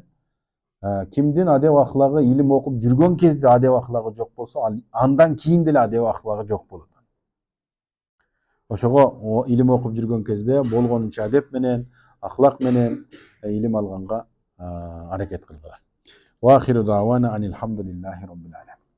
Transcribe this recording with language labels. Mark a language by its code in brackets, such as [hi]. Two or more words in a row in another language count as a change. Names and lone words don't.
[ky] Кимдин адеп ахлагы илим окуп жүргөн кезде адеп ахлагы жок болсо, андан кийин деле адеп ахлагы жок болот. Ошого илим окуп жүргөн кезде болгонунча адеп менен, ахлак менен илим алганга аракет кылгыла. [ar] وآخر دعوانا أن الحمد لله رب العالمين.